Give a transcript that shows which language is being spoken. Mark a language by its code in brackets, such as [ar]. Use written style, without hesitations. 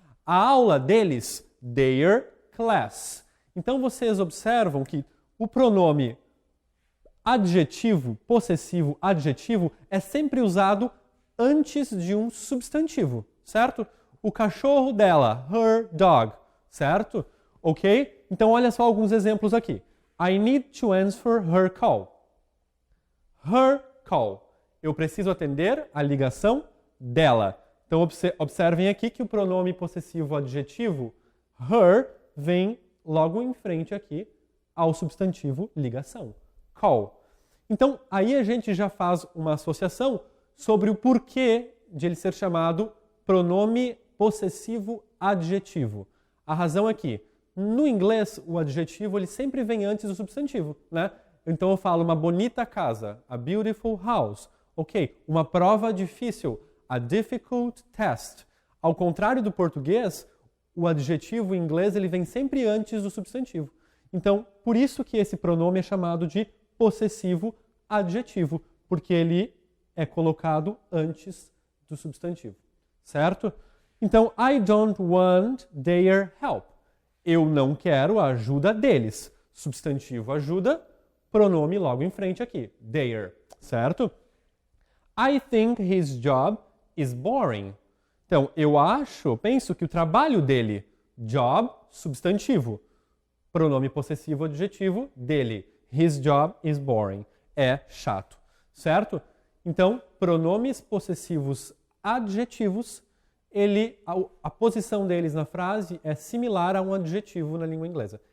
[pt] A aula deles, [en] their class. [pt] Então vocês observam que o pronome adjetivo, possessivo, adjetivo, é sempre usado antes de um substantivo, certo? O cachorro dela, [en] her dog, [pt] certo? Ok? Então olha só alguns exemplos aqui. [en] I need to answer her call. Her call. [pt] Eu preciso atender a ligação dela. Então observem aqui que o pronome possessivo adjetivo, her, vem logo em frente aqui ao substantivo ligação. Call. Então aí a gente já faz uma associação sobre o porquê de ele ser chamado pronome possessivo adjetivo. A razão é que, no inglês, o adjetivo ele sempre vem antes do substantivo, né? Então eu falo uma bonita casa, [en] a beautiful house. [pt] Ok, uma prova difícil, [en] a difficult test. [pt] Ao contrário do português, o adjetivo em inglês ele vem sempre antes do substantivo. Então, por isso que esse pronome é chamado de possessivo adjetivo, porque ele é colocado antes do substantivo, certo? Então, [en] I don't want their help. [pt] Eu não quero a ajuda deles. Substantivo ajuda, pronome logo em frente aqui, their, certo? [en] I think his job is boring. [pt] Então, penso que o trabalho dele, job, substantivo, pronome possessivo adjetivo, dele, [en] his job is boring, [pt] é chato, certo? Então, pronomes possessivos adjetivos, a posição deles na frase é similar a um adjetivo na língua inglesa.